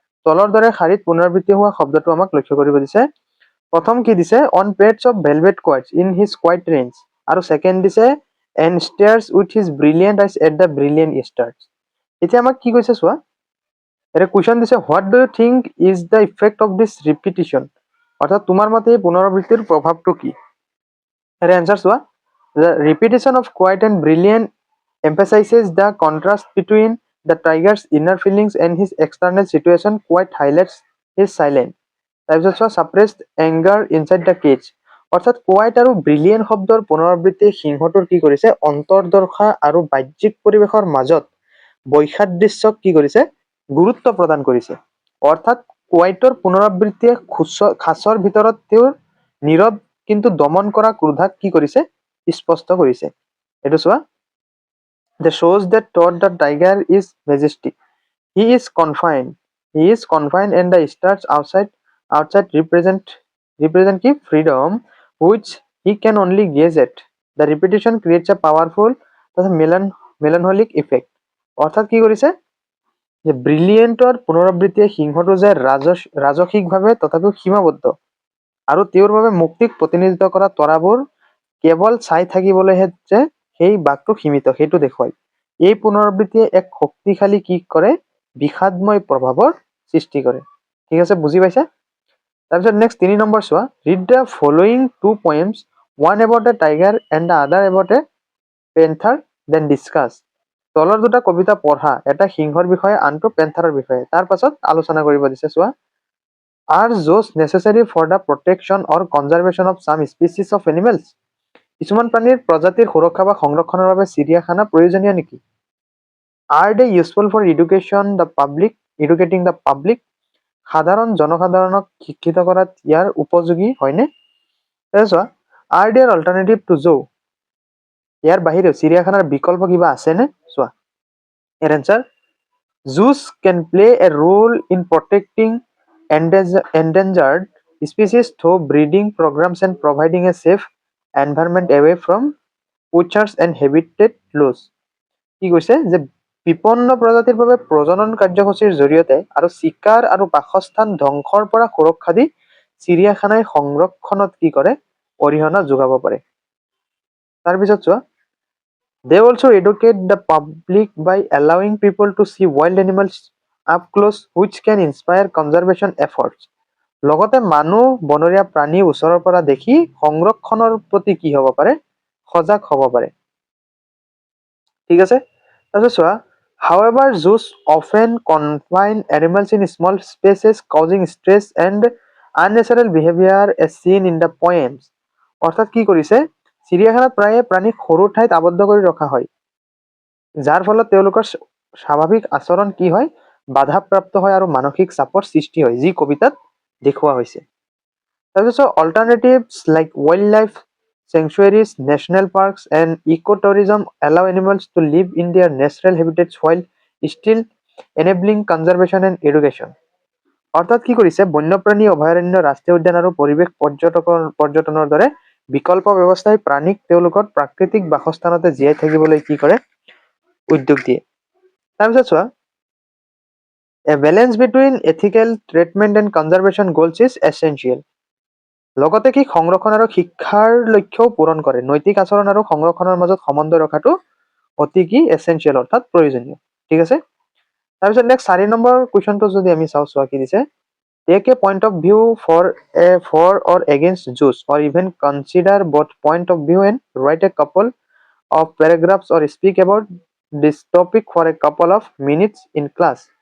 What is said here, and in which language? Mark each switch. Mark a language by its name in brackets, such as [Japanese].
[Assamese] তলৰ দৰে শাৰীত পুনৰাবৃত্তি হোৱা শব্দটো আমাক লক্ষ্য কৰিব দিছে। প্ৰথম কি দিছে, [English] on pads of velvet quiet in his quiet range, [Assamese] আৰু ছেকেণ্ড দিছে [English] And stares with his brilliant eyes at the brilliant stars. [Assamese] এতিয়া আমাক কি কৈছে চোৱা, এটা কুৱেশ্যন দিছে, [English] what do you think is the effect of this repetition, [Assamese] অৰ্থাৎ তোমাৰ মতে এই পুনৰাবৃত্তিৰ প্ৰভাৱটো কি। ইয়াৰ এনচাৰ চোৱা, [English] the repetition of quiet and brilliant emphasizes the contrast between the tiger's inner feelings and his external situation, quite highlights his silent, [Assamese] তাৰপিছত চোৱা, [English] suppressed anger inside the cage, [Assamese] অৰ্থাৎ কোৱাইট আৰু ব্ৰিলিয়েণ্ট শব্দৰ পুনৰাবৃত্তি সিংহটোৰ কি কৰিছে, অন্তৰ্দশা আৰু বাহ্যিক পৰিৱেশৰ মাজত বৈসাদৃশ্যক কি কৰিছে, গুৰুত্ব প্ৰদান কৰিছে। অৰ্থাৎ কোৱাইটৰ পুনৰাবৃত্তিয়ে খাচৰ ভিতৰত তেওঁৰ নীৰৱ কিন্তু দমন কৰা ক্ৰোধাক কি কৰিছে, স্পষ্ট কৰিছে। এইটো চোৱা, [English] the shows that thought the tiger is majestic, he is confined and the stars outside represent কি freedom which he can only gaze at. The repetition creates a powerful melancholic effect. [Assamese] অৰ্থাৎ কি কৰিছে, যে ব্ৰিলিয়েণ্টৰ পুনৰাবৃত্তিয়ে সিংহটো যে ৰাজসিকভাৱে তথাপিও সীমাবদ্ধ আৰু তেওঁৰ বাবে মুক্তিক প্ৰতিনিধিত্ব কৰা তৰাবোৰ কেৱল চাই থাকিবলৈহে যে সেই বাঘটো সীমিত সেইটো দেখুৱায়। এই পুনৰাবৃত্তিয়ে এক শক্তিশালী কি কৰে, বিষাদময় প্ৰভাৱৰ সৃষ্টি কৰে। ঠিক আছে, বুজি পাইছা। তাৰপিছত নেক্সট 3 নম্বৰ চোৱা, [English] Read the following 2 poems, one about a tiger and the other about a panther, then discuss. [Assamese] তলৰ দুটা কবিতা পঢ়া, এটা সিংহৰ বিষয়ে আনটো পেন্থাৰৰ বিষয়ে, তাৰ পাছত আলোচনা কৰিব দিছে। [English] চোৱা, are zoos necessary for the protection or conservation of some species of animals? [Assamese] কিছুমান প্ৰাণীৰ প্ৰজাতিৰ সুৰক্ষা বা সংৰক্ষণৰ বাবে চিৰিয়াখানা প্ৰয়োজনীয় নেকি? [English] Are they useful for educating the public? [Assamese] সাধাৰণ জনসাধাৰণক শিক্ষিত কৰাত ইয়াৰ উপযোগী হয়নে? [English] চোৱা, are there alternative to zoo? [Assamese] ইয়াৰ বাহিৰেও চিৰিয়াখানাৰ বিকল্প কিবা আছেনে? চোৱা, ইয়াৰ answer, [English] zoos can play a role in protecting endangered species through breeding programs and providing a safe environment away from poachers and habitat loss. [Assamese] কি কৈছে যে বিপন্ন প্ৰজাতিৰ বাবে প্ৰজনন কাৰ্যসূচীৰ জৰিয়তে আৰু চিকাৰ আৰু বাসস্থান ধ্বংসৰ পৰা সুৰক্ষা দি চিৰিয়াখানাই সংৰক্ষণত কি কৰে? অৰিহণা যোগাব পাৰে। তাৰপিছত চোৱা, [English] they also educate the public by allowing people to see wild animals up close, which can inspire conservation efforts. [Assamese] লগতে মানুহ বনৰীয়া প্ৰাণী ওচৰৰ পৰা দেখি সংৰক্ষণৰ প্ৰতি কি হ'ব পাৰে? সজাগ হ'ব পাৰে। ঠিক আছে, তাৰপিছত চোৱা, [English] however zoos often confine animals in small spaces, causing stress and unnatural behavior as seen in the poems. [Assamese] অৰ্থাৎ কি কৰিছে, চিৰিয়াখানাত প্ৰায়ে প্ৰাণীক সৰু ঠাইত আবদ্ধ কৰি ৰখা হয়, যাৰ ফলত তেওঁলোকৰ স্বাভাৱিক আচৰণ কি হয়? বাধাপ্ৰাপ্ত হয় আৰু মানসিক চাপৰ সৃষ্টি হয়, যি কবিতাত দেখুওৱা হৈছে। [English] তাৰপিছত alternatives like wildlife sanctuaries, national parks and ecotourism allow animals to live in their natural habitats while still enabling conservation and education. [Assamese] অৰ্থাৎ কি কৰিছে, বন্যপ্ৰাণী অভয়াৰণ্য, ৰাষ্ট্ৰীয় উদ্যান আৰু পৰিৱেশ পৰ্যটনৰ দৰে বিকল্প ব্যৱস্থাই প্ৰাণীক তেওঁলোকৰ প্ৰাকৃতিক বাসস্থানতে জীয়াই থাকিবলৈ কি কৰে? উদ্যোগ দিয়ে। তাৰপিছত চোৱা, [English] a balance between ethical treatment and conservation goals is essential. [Assamese] লগতে কি সংৰক্ষণ আৰু শিক্ষাৰ লক্ষ্যও পূৰণ কৰে। নৈতিক আচৰণ আৰু সংৰক্ষণৰ মাজত সমন্বয় ৰখাটো অতি কি এসেনশিয়াল, অৰ্থাৎ প্ৰয়োজনীয়। ঠিক আছে, তাৰপিছত নেক্সট 4 নম্বৰ কুৱেশ্যনটো যদি আমি চাওঁ, চোৱা কি দিছে, [English] take a point of view for or against zoos, or even consider both point of view and write a couple of paragraphs or speak about this topic for a couple of minutes in class.